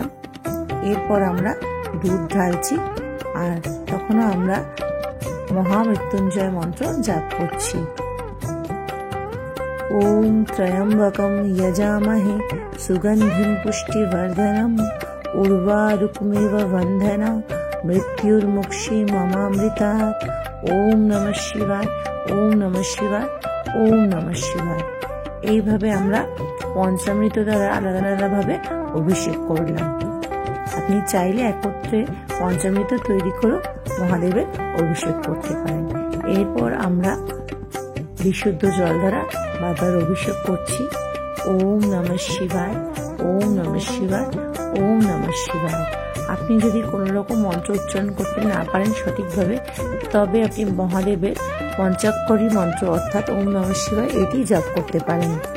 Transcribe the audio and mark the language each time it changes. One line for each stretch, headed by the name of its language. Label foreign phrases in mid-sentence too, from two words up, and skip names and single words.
Bangla: এরপর আমরা দুধ ঢালছি, আর তখনও আমরা মহামৃত্যুঞ্জয় মন্ত্র জাপ করছি।
Sanskrit: ওম ত্রয়ম্বকম যজামহে সুগন্ধিম পুষ্টিবর্ধনম উর্বারুকমিব বন্ধনা মৃত্যুর্মুক্ষীমমামৃতাৎ। ওম নমঃ শিবায়, ওম নমঃ শিবায়, ওম নমঃ শিবায়।
Bangla: এইভাবে আমরা পঞ্চামৃত দ্বারা আলাদা আলাদাভাবে অভিষেক করলাম। আপনি চাইলে একত্রে পঞ্চামৃত তৈরি করে মহাদেবের অভিষেক করতে পারেন। এরপর আমরা বিশুদ্ধ জল দ্বারা বাবার অভিষেক করছি।
Sanskrit: ওম নমঃ শিবায়, ওম নমঃ শিবায়, ওম নমঃ শিবায়।
Bangla: আপনি যদি কোনো রকম মন্ত্র উচ্চারণ করতে না পারেন সঠিকভাবে, তবে আপনি মহাদেবের পঞ্চাক্ষরী মন্ত্র অর্থাৎ
Sanskrit: ওম নমঃ শিবায়
Bangla: এটি জপ করতে পারেন।